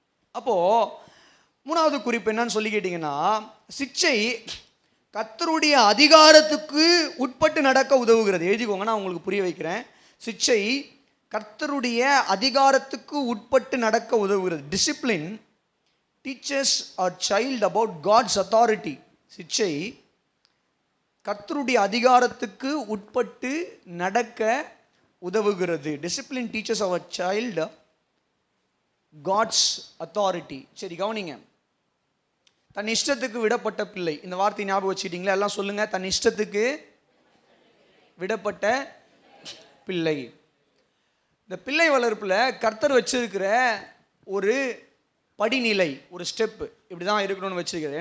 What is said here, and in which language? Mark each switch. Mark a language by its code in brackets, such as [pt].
[ta] அப்போது மூணாவது குறிப்பு என்னன்னு சொல்லி கேட்டிங்கன்னா, சிக்ஷை கர்த்தருடைய அதிகாரத்துக்கு உட்பட்டு நடக்க உதவுகிறது. எழுதிக்கோங்க, நான் உங்களுக்கு புரிய வைக்கிறேன். சிக்ஷை கர்த்தருடைய அதிகாரத்துக்கு உட்பட்டு நடக்க உதவுகிறது. [en] Discipline teachers a child about God's authority. [ta] சிக்ஷை கர்த்தருடைய அதிகாரத்துக்கு உட்பட்டு நடக்க உதவுகிறது. [en] Discipline teachers our child God's authority. [ta] சரி, கவனிங்க. தன் இஷ்டத்துக்கு விடப்பட்ட பிள்ளை, இந்த வார்த்தை ஞாபகம் வச்சுக்கிட்டீங்களா? எல்லாம் சொல்லுங்க, தன் இஷ்டத்துக்கு விடப்பட்ட பிள்ளை. இந்த பிள்ளை வளர்ப்பில் கர்த்தர் வச்சிருக்கிற ஒரு படிநிலை, ஒரு ஸ்டெப் இப்படி தான் இருக்கணும்னு வச்சிருக்கிறது.